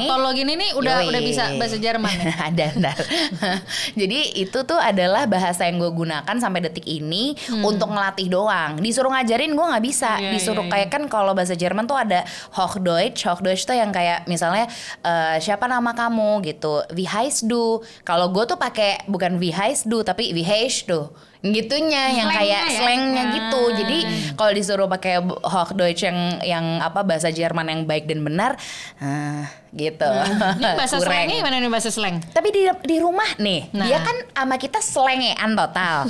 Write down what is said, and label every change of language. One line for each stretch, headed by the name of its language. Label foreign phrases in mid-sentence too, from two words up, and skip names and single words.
Indonesian: yang foto lo gini nih udah bisa bahasa Jerman ya? Ada. Jadi itu tuh adalah bahasa yang gue gunakan sampai detik ini untuk ngelatih doang. Disuruh ngajarin gue nggak bisa. Disuruh kayak kan kalau bahasa Jerman tuh ada Hochdeutsch tuh yang kayak misalnya siapa nama kamu gitu,
German: wie heißt du.
Indonesian: Kalau gue tuh pakai bukan
German: wie heißt du
Indonesian: tapi
German: wie heißt du
Indonesian: gitunya, yang kayak slangnya gitu. Jadi kalau disuruh pakai Hochdeutsch yang apa bahasa Jerman yang baik dan benar, gitu. Ini bahasa slangnya gimana nih bahasa slang? Tapi di rumah nih, dia kan sama kita slangean total.